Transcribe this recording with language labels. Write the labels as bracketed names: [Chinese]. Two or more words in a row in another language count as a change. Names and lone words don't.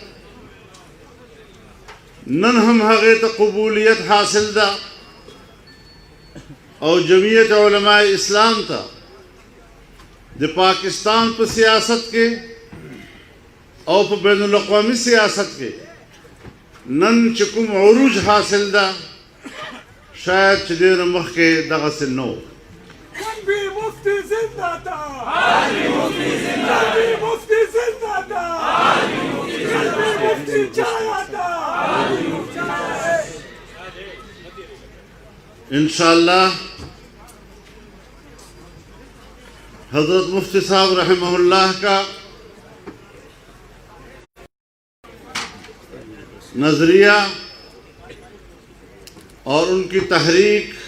[Pashto] نن هم هغې ته قبولیت حاصل ده او جمعیت علماء اسلام ته د پاکستان په سیاست کې او په بین الاقوامی سیاست کې نن چې کوم عروج حاصل ده شاید چې ډېر مخکې دغسې نه و. [Urdu] مفتی زنده باد، مفتی زنده باد، مفتی زنده باد، مفتی انشاءاللہ حضرت مفتی صاحب [Arabic] رحمہ اللہ [Urdu] کا نظریہ اور ان کی تحریک